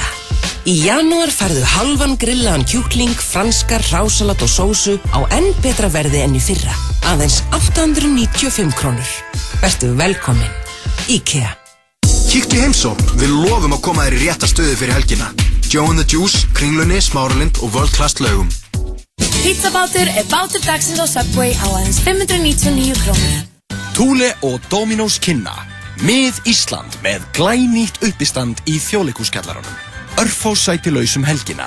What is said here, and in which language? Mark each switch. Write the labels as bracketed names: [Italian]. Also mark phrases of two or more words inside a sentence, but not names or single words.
[Icelandic] Í janúar færðu halvan grillaðan kjúkling, franskar, hrásalat og sósu á enn betra verði enn í fyrra. Aðeins 895 krónur. Vertu velkomin. IKEA. Kíktu í heimsókn, við lofum að koma þér í rétta stöðu fyrir helgina. Joe and the Juice, Kringlunni, Smáralind og World Class laugum. Pizzabátur er bátur dagsins á Subway á aðeins 599 krónur. Thule og Dominos kynna Mið Ísland með glænýtt uppistand í Þjóðleikhúskjallaranum. Örfá sæti lausum helgina.